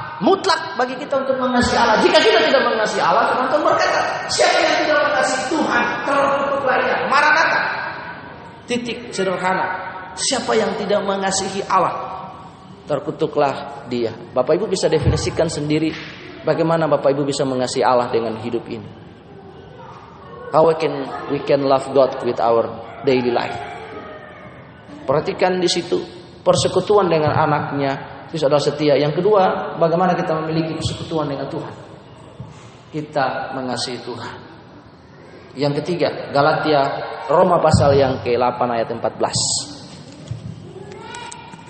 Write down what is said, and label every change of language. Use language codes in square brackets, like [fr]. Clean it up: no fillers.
[id] Mutlak bagi kita untuk mengasihi Allah. Jika kita tidak mengasihi Allah, Tuhan berkata, siapa yang tidak mengasihi Tuhan, terkutuklah ia. Maranatha. Titik sederhana. Siapa yang tidak mengasihi Allah, terkutuklah dia. Bapak Ibu bisa definisikan sendiri bagaimana Bapak Ibu bisa mengasihi Allah dengan hidup ini. [en] How we can love God with our daily life. [id] Perhatikan di situ persekutuan dengan anaknya, itu adalah setia. Yang kedua, bagaimana kita memiliki persekutuan dengan Tuhan. Kita mengasihi Tuhan. Yang ketiga, Roma pasal yang ke-8 ayat 14.